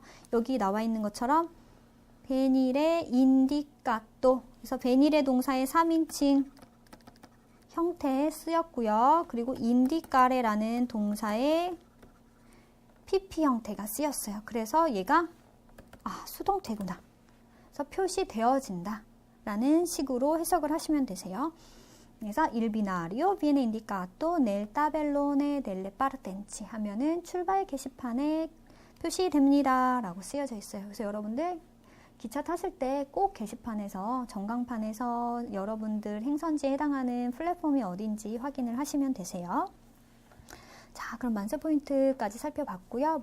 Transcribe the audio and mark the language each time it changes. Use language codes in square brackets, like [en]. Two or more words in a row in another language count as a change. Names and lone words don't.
[ko] 여기 나와 있는 것처럼 [it] venire indicato, [ko] 그래서 베니레 동사의 3인칭 형태에 쓰였고요. 그리고 인디카레라는 동사의 PP 형태가 쓰였어요. 그래서 얘가 수동태구나. 그래서 표시되어진다 라는 식으로 해석을 하시면 되세요. 그래서 [it] il binario viene indicato nel tabellone delle partenze [ko] 하면은 출발 게시판에 표시됩니다 라고 쓰여져 있어요. 그래서 여러분들 기차 타실 때 꼭 게시판에서 전광판에서 여러분들 행선지에 해당하는 플랫폼이 어딘지 확인을 하시면 되세요. 자, 그럼 만세 포인트까지 살펴봤고요.